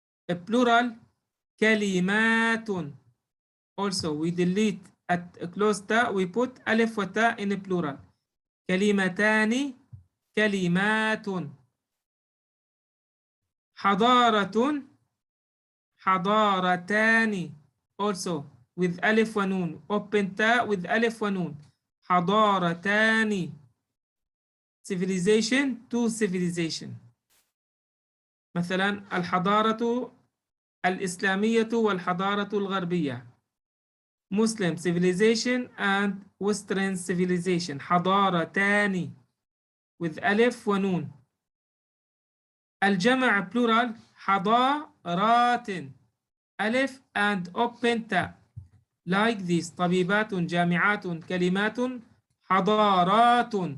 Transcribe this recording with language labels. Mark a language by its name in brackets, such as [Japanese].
[English] A plural كلمات. Also we delete at a close ta, we put ألف وتا in a plural. [Arabic] كلمتان كلمات. حضارة حضارتان. [English] Also with ألف ونون. Open ta with ألف ونون. [Arabic] حضارتان. [English] Civilization to civilization. [Arabic] مثلا الحضارة الإسلامية والحضارة الغربية. [English] Muslim civilization and Western civilization. [Arabic] حضارتان with ألف ونون. الجمع plural حضارات. [English] ألف and open ta like this. [Arabic] طبيبات جامعات كلمات حضارات.